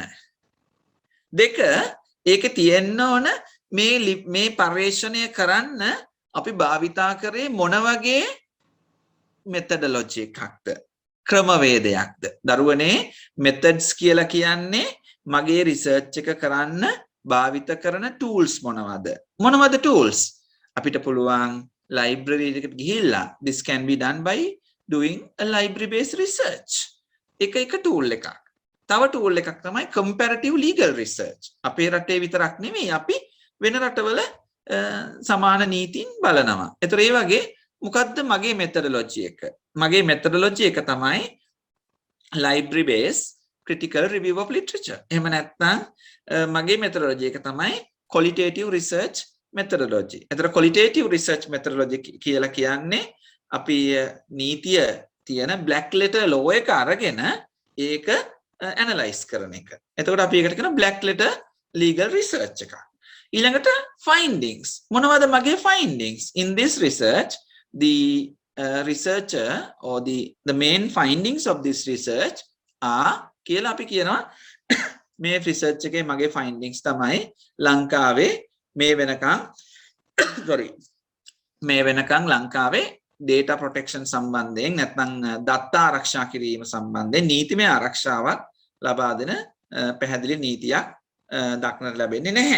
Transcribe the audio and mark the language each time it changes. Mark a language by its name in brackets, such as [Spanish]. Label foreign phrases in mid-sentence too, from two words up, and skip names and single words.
[Sinhala] දෙක ඒකේ තියෙන්න ඕන මේ පර්යේෂණය කරන්න අපි භාවිතා කරේ මොන වගේ methodology එකක්ද? ක්‍රමවේදයක්ද? දරුවනේ methods කියලා කියන්නේ මගේ research එක කරන්න භාවිත කරන tools මොනවද tools? අපිට පුළුවන් library එකට ගිහිල්ලා [English] this can be done by doing a library based research. [Sinhala] එක tool එකක්. තව tool එකක් තමයි [English] comparative legal research. [Sinhala] අපේ රටේ විතරක් නෙමෙයි අපි වෙන රටවල සමාන නීතින් බලනවා. ඒතර ඒ වගේ මොකද්ද මගේ methodology එක? මගේ methodology එක තමයි [English] library based critical review of literature. [Sinhala] එහෙම නැත්නම් මගේ methodology එක තමයි [English] qualitative research methodology. [Sinhala] ඒතර [English] qualitative research methodology [Sinhala] කියලා කියන්නේ අපි නීතිය තියෙන [English] black letter law [Sinhala] එක අරගෙන ඒක analyze කරන එක. එතකොට අපි ඒකට කියන [English] black letter legal research [Sinhala] එක. ඊළඟට findings. මොනවද මගේ findings? [English] In this research, the researcher or the main findings of this research are [Sinhala] කියලා අපි කියනවා මේ research එකේ මගේ findings තමයි ලංකාවේ මේ වෙනකන් ලංකාවේ [English] data protection [Sinhala] සම්බන්ධයෙන් නැත්නම් දත්ත ආරක්ෂා කිරීම සම්බන්ධයෙන් නීතිමය ආරක්ෂාවක් ලබා දෙන පැහැදිලි නීතියක් දක්නට ලැබෙන්නේ නැහැ.